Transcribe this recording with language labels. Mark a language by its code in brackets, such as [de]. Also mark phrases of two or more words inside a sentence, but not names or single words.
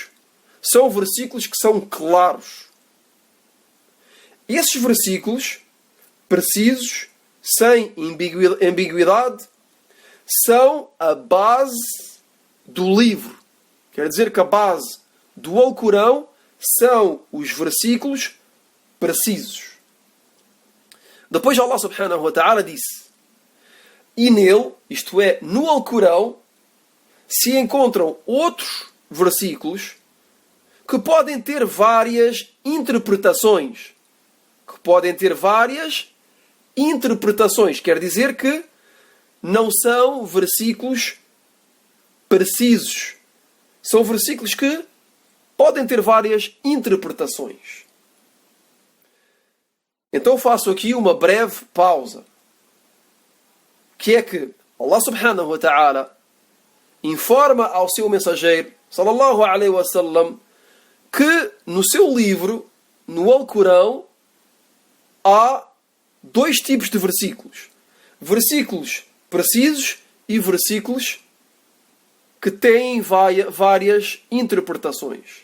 [pt] São versículos que são claros. Esses versículos precisos, sem ambiguidade, são a base do livro. Quer dizer que a base do Alcorão são os versículos precisos. Depois [ar] الله سبحانه وتعالى [pt] disse: e nele, isto é, no Alcorão, se encontram outros versículos que podem ter várias interpretações. Quer dizer que não são versículos precisos. São versículos que podem ter várias interpretações. Então faço aqui uma breve pausa. Que é que [ar] الله سبحانه وتعالى [pt] informa ao seu mensageiro, [ar] صلى الله عليه وسلم, [pt] que no seu livro, no Alcorão, há dois tipos de versículos. Versículos precisos e versículos que têm várias interpretações.